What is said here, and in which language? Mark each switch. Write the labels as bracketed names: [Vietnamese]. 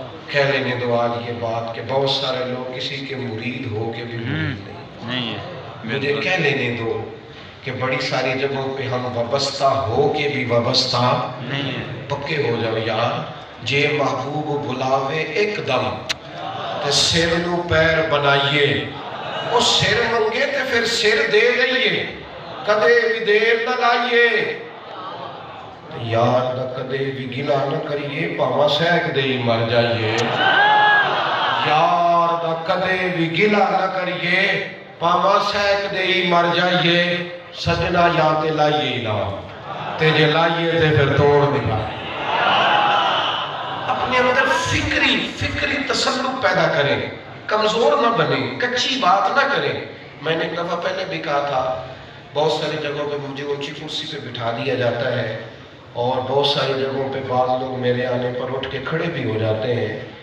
[Urdu] کہہ لینے دو آج یہ بات کہ بہت سارے لوگ کسی کے مرید ہو کے بھی مرید نہیں. مجھے کہہ لینے دو کہ بڑی ساری جگہوں پہ ہم وابستہ ہو کے بھی وابستہ نہیں. پکے ہو جاؤ یار، [Punjabi] جے محبوب بلاوے ایک دم تے سر نو پیر بنائیے. وہ سر منگے تے پھر سر دے دئیے، کدے بھی دیر نہ لائیے. یار نہ کدے بھی گلا نہ کریے، پاواں سیک دے ہی مر جائیے. یار نہ کدے بھی گلا نہ کریے، پاواں سیک دے ہی مر جائیے. سجنا یا تے لائیے ہی نہ تے جے لائیے تے پھر توڑ دیا. [Urdu] اپنے اندر فکری تسلط پیدا کریں، کمزور نہ بنیں، کچی بات نہ کریں. میں نے ایک دفعہ پہلے بھی کہا تھا، بہت ساری جگہوں پہ مجھے اونچی کرسی پہ بٹھا دیا جاتا ہے اور بہت ساری جگہوں پہ بعض لوگ میرے آنے پر اٹھ کے کھڑے بھی ہو جاتے ہیں.